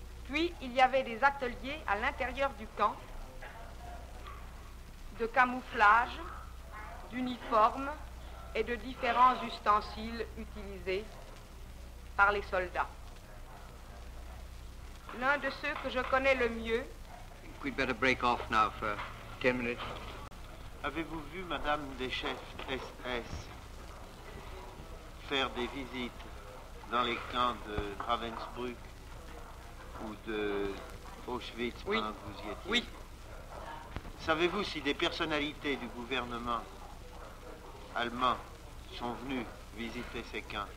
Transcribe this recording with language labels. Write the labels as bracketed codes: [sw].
[fr] Puis, il y avait des ateliers à l'intérieur du camp de camouflage, d'uniformes, et de différents ustensiles utilisés par les soldats. L'un de ceux que je connais le mieux. [en] We'd better break off now for 10 minutes. [fr] Avez-vous vu, madame, des chefs SS faire des visites dans les camps de Ravensbrück ou de Auschwitz pendant que vous y étiez? Oui. Savez-vous si des personnalités du gouvernement allemand sont venues visiter ces camps?